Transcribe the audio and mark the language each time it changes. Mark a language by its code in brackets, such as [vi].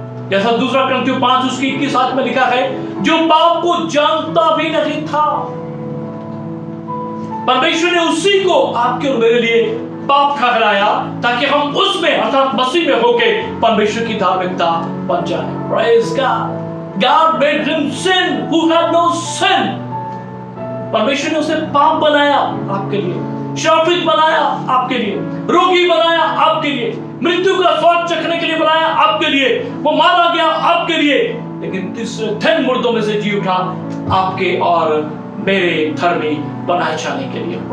[hi] जैसा 2 कुरिन्थियों 5 उसकी 21 में लिखा है, जो पाप को जानता भी नहीं था, परमेश्वर ने उसी को आपके और मेरे लिए पाप ठहराया ताकि हम उसमें अर्थात मसीह में होके परमेश्वर की धार्मिकता बन जाए। [en] Praise God. God made him sin who had no sin. [hi] परमेश्वर ने उसे पाप बनाया आपके लिए, श्रापित बनाया आपके लिए, रोगी बनाया आपके लिए, मृत्यु का स्वाद चखने के लिए बनाया आपके लिए, वो मारा गया आपके लिए, लेकिन तीसरे दिन मुर्दों में से जी उठा आपके और मेरे धर्मी बनाए जाने के लिए।